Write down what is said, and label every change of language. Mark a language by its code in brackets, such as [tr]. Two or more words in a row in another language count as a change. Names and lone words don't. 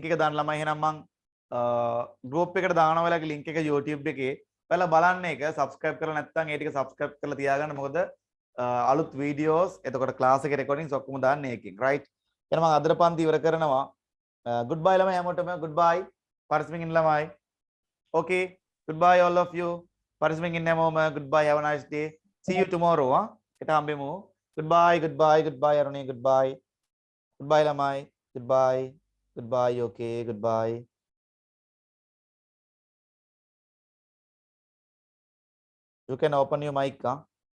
[si] එක දාන්න ළමයි එහෙනම් මං group එකට දානවා ඔයාලගේ link එක YouTube එකේ ඔයාලා බලන්න එක subscribe කරලා නැත්නම් ඒ ටික subscribe කරලා තියාගන්න මොකද අලුත් videos එතකොට class එකේ recordings ඔක්කොම දාන්නේ ඒකෙන් right එහෙනම් මම අදට පන්ති ඉවර කරනවා goodbye ළමයි හැමෝටම goodbye පරිස්සමින් ඉන්න ළමයි [en] okay goodbye all of you [si] පරිස්සමින් ඉන්න හැමෝම [en] goodbye have a nice day see you tomorrow [si] හෙට හම්බෙමු goodbye අරුණී goodbye ළමයි goodbye [en] okay goodbye you can open your mic